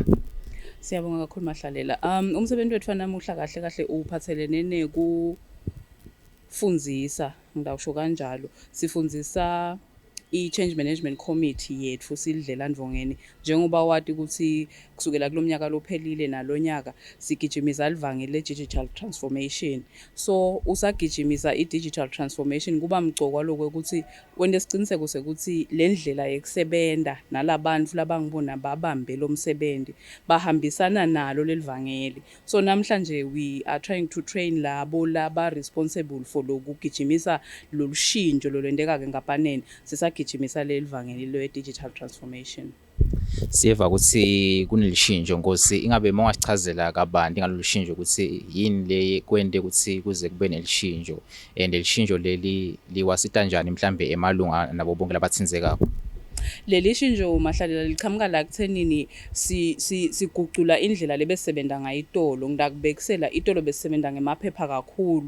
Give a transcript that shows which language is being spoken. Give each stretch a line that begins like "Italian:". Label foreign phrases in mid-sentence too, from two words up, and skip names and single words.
Swati: Siyabonga kakhulu Mahlalela. Umsebenzi wethu namuhla kahle kahle uphathelene nekufundzisa, ngidawusho kanjalo. Sifundzisa i-Change Management Committee yethu Telidlelantfongeni njengoba wathi ukuthi kusukela kulomnyaka lophelile nalonyaka sigijimisa livangeli le-
English: digital transformation.
Swati: So usagijimisa i-
English: digital transformation
Swati: kuba mgcokwa lokuthi wente isiqiniseko sekuthi le ndlela yekusebenta nalabantu labangibona babambe lo msebenzi bahambisana nalo lelivangeli. So namhlanje
English: we are trying to train
Swati: labo laba
English: responsible for
Swati: lokugijimisa lolushintsho lolwenteka ke ngapaneni sisagijimisa lelivangeli le-
English: digital transformation.
Swati: Siyeva ukuthi kunelishintsho Nkosi, ingabe mawasichazela kabanti ngalolushintsho ukuthi yini le kwente ukuthi kuze kube nelishintsho and elishintsho leli liwasita kanjani mhlambe emalunga nabo bonke labathinzeka. Leli shintsho Mahlalela liqhamuka la kuthenini sigucula indlela lebesebenta ngayitolo ngidakubekisela itolo besebenta ngemaphepha kakhulu.